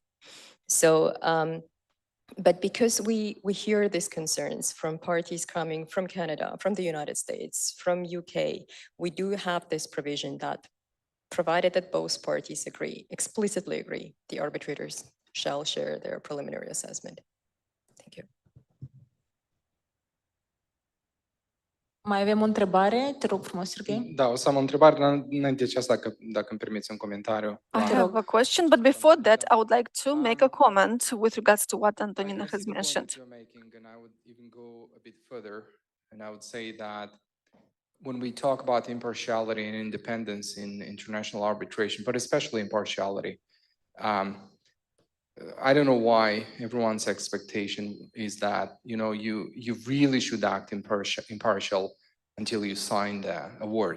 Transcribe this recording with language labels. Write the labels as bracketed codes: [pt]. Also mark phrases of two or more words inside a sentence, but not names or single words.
[en] So, but because we hear these concerns from parties coming from Canada, from the United States, from UK, we do have this provision that provided that both parties explicitly agree, the arbitrators shall share their preliminary assessment. Thank you. [ro] Mai avem o întrebare? Te rog frumos, Serghei. Da, o să am o întrebare înainte de aceasta, dacă îmi permiți un comentariu. [en] I have a question, but before that, I would like to make a comment with regards to what Antonina has mentioned. And I would even go a bit further, and I would say that when we talk about impartiality and independence in international arbitration, but especially impartiality, I don't know why everyone's expectation is that, you really should act impartial until you sign the award.